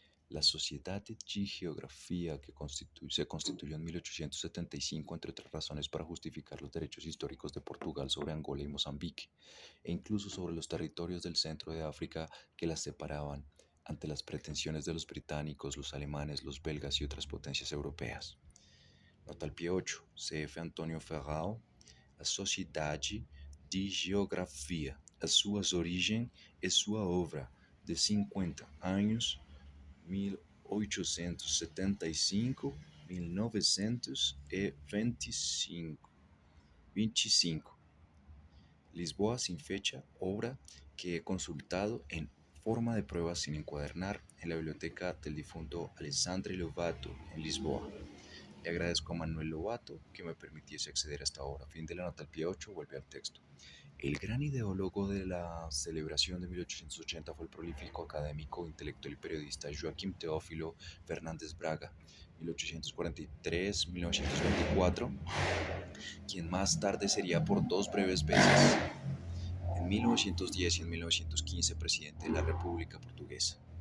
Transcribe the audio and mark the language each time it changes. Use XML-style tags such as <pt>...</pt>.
<es>La Sociedad de Geografía que se constituyó en 1875, entre otras razones, para justificar los derechos históricos de Portugal sobre Angola y Mozambique, e incluso sobre los territorios del centro de África que las separaban, ante las pretensiones de los británicos, los alemanes, los belgas y otras potencias europeas. Nota al pie 8. C.F.</es> <pt>Antonio Ferrao, a Sociedade de Geografia, as suas origens e sua obra, de 50 anos, 1875-1925.</pt> <es>Lisboa sin fecha, obra que he consultado en forma de pruebas sin encuadernar en la biblioteca del difunto Alessandro Lovato en Lisboa. Le agradezco a Manuel Lovato que me permitiese acceder a esta obra. Fin de la nota al pie 8, vuelve al texto. El gran ideólogo de la celebración de 1880 fue el prolífico académico, intelectual y periodista Joaquim Teófilo Fernández Braga, 1843-1924, quien más tarde sería por dos breves veces, en 1910 y en 1915, presidente de la República Portuguesa.</es>